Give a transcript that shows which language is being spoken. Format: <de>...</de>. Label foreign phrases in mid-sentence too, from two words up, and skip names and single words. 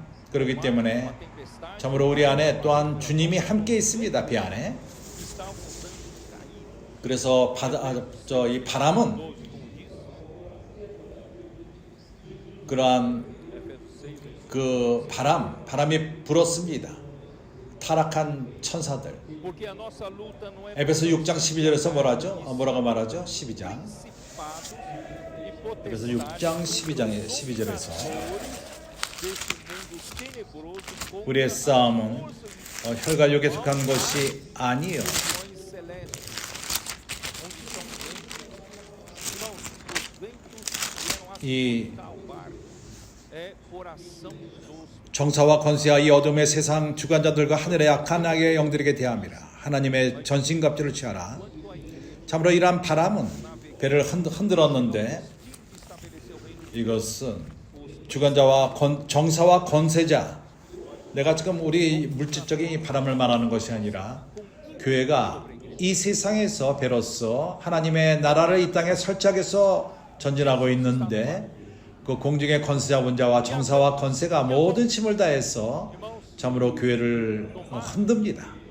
<ko>그렇기 때문에 참으로 우리 안에 또한 주님이 함께 있습니다. 배 안에. 그래서 이 바람은 그러한 바람이 불었습니다. 타락한 천사들.</ko> <pt>porque a nossa luta não é</pt> <ko>에베소 6장 12절에서 뭐라고 말하죠? 12장.</ko> <pt>principados e</pt> <ko>에베소</ko> <pt>potestades</pt> <ko>6장 12절에서</ko> <pt>desse mundo tenebroso contra</pt> <ko>우리의 싸움은 혈관력에 속한 것이 아니요</ko> <pt>as celestes, onde são ventos. Irmãos, os ventos vieram</pt> <ko>이</ko> <pt>assustar o barco. É coração dos</pt> <ko>정사와 권세와 이 어둠의 세상 주관자들과 하늘의 악한 악의 영들에게 대함이라. 하나님의 전신갑주를 취하라. 참으로 이러한 바람은 배를 흔들었는데 이것은 주관자와 정사와 권세자, 내가 지금 우리 물질적인 이 바람을 말하는 것이 아니라 교회가 이 세상에서 배로서 하나님의 나라를 이 땅에 설치하기 위해서 전진하고 있는데 그 공중의 권세자분자와 정사와 권세가 모든 힘을 다해서 참으로 교회를 흔듭니다.</ko>